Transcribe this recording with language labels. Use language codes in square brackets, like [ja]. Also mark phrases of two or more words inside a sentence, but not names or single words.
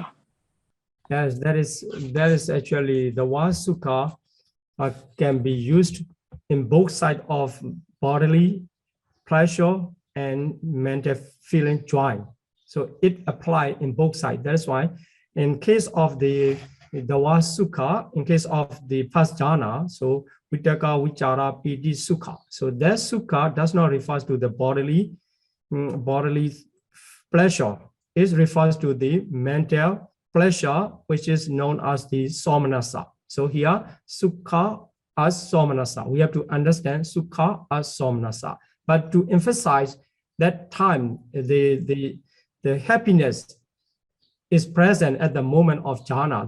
[en] Yes, that is actually the word sukha can be used in both sides of bodily pleasure and mental feeling joy. So it applies in both sides. That is why in case of the word sukha, in case of the first jhana, so [pi] vitaka, vichara, piti, sukha. [en] So that sukha does not refer to the bodily pleasure. It refers to the mental pleasure, which is known as the somanasa. So here, sukha as somanasa. We have to understand sukha as somanasa. But to emphasize that time, the happiness is present at the moment of jhana.